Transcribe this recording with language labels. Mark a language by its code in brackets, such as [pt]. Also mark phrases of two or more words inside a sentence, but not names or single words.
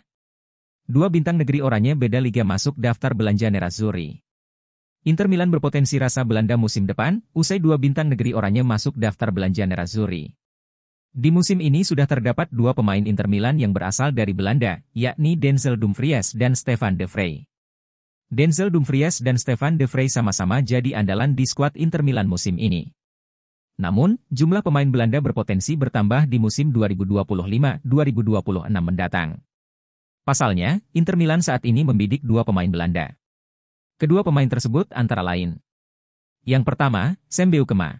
[id] Dua bintang negeri oranye beda liga masuk daftar belanja Nerazzurri. Inter Milan berpotensi rasa Belanda musim depan, usai dua bintang negeri oranye masuk daftar belanja Nerazzurri. Di musim ini sudah terdapat dua pemain Inter Milan yang berasal dari Belanda, yakni Denzel Dumfries dan Stefan de Vrij. Denzel Dumfries dan Stefan de Vrij sama-sama jadi andalan di skuad Inter Milan musim ini. Namun, jumlah pemain Belanda berpotensi bertambah di musim 2025-2026 mendatang. Pasalnya, Inter Milan saat ini membidik dua pemain Belanda. Kedua pemain tersebut antara lain. Yang pertama, Sam Beukema.